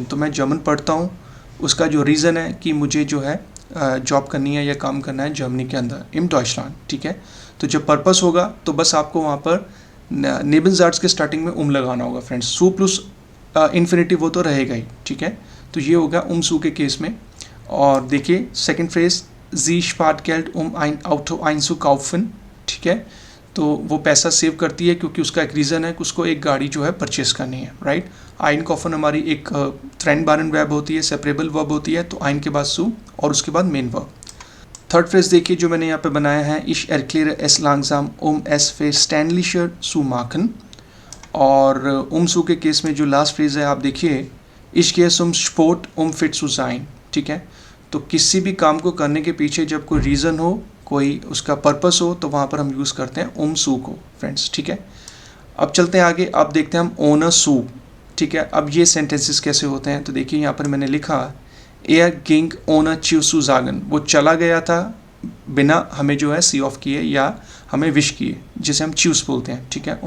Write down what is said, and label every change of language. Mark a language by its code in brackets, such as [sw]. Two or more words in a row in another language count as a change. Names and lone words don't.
[hi] तो मैं जर्मन पढ़ता हूँ, उसका जो रीज़न है कि मुझे जो है जॉब करनी है या काम करना है जर्मनी के अंदर, [de] im Deutschland, [hi] ठीक है। तो जब पर्पस होगा तो बस आपको वहाँ पर नेबेनज़ार्ट्स के स्टार्टिंग में लगाना होगा फ्रेंड्स। सू [en] plus infinitive [hi] वो तो रहेगा ही, ठीक है। तो ये होगा सू के केस में। और देखिए [en] second phrase, [de] sie spart Geld ein Auto einzukaufen, [hi] ठीक है। तो वो पैसा सेव करती है क्योंकि उसका एक रीज़न है कि उसको एक गाड़ी जो है परचेस करनी है, राइट। [de] ein kaufen [hi] हमारी एक [de] trennbaren [hi] वर्ब होती है, [en] separable verb [hi] होती है, तो आइन के बाद सू और उसके बाद [en] main verb. third phrase [hi] देखिए जो मैंने यहाँ पे बनाया है, [de] इश erkläre es langsam es verständlicher zu machen। [hi] और सू के केस में जो [en] last phrase [hi] है आप देखिए, [de] ich gehe zum Sport fit zu sein, [hi] ठीक है। तो किसी भी काम को करने के पीछे जब कोई रीज़न हो, कोई उसका पर्पस हो, तो वहाँ पर हम यूज़ करते हैं सू को फ्रेंड्स, ठीक है। अब चलते हैं आगे, अब देखते हैं हम [de] ohne zu, [hi] ठीक है। अब ये सेंटेंसेस कैसे होते हैं, तो देखिए यहाँ पर मैंने लिखा [de] er ging ohne tschüss zu sagen, [hi] वो चला गया था बिना हमें जो है [en] see off [hi] किए या हमें विश किए, जिसे हम च्यूस बोलते हैं, ठीक है।